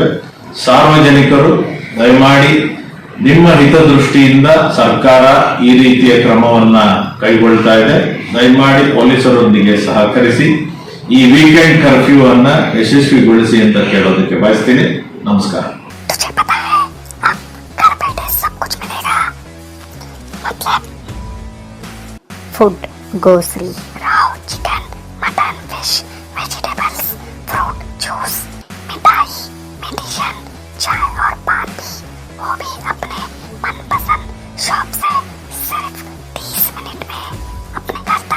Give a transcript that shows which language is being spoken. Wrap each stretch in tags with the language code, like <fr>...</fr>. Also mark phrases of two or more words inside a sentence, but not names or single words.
<kn>ಸಾರ್ವಜನಿಕರು ದಯಮಾಡಿ ನಿಮ್ಮ ಹಿತದೃಷ್ಟಿಯಿಂದ ಸರ್ಕಾರ ಈ ರೀತಿಯ ಕ್ರಮವನ್ನ ಕೈಗೊಳ್ತಾ ಇದೆ, ದಯಮಾಡಿ ಪೊಲೀಸರೊಂದಿಗೆ ಸಹಕರಿಸಿ ಈ</kn> <en>weekend curfew</en> <kn>ಅನ್ನ ಯಶಸ್ವಿಗೊಳಿಸಿ ಅಂತ ಕೇಳೋದಕ್ಕೆ ಬಯಸ್ತೀನಿ। ನಮಸ್ಕಾರ।</kn> <en>food, grocery,</en> <hi>राव,</hi> <en>chicken, mutton, fish, vegetables, fruit, juice,</en> <hi>मिठाई, मेडिसिन, चाय और पान भी, वो भी अपने मनपसंद शॉप से सिर्फ 30 मिनट में अपने घर तक।</hi>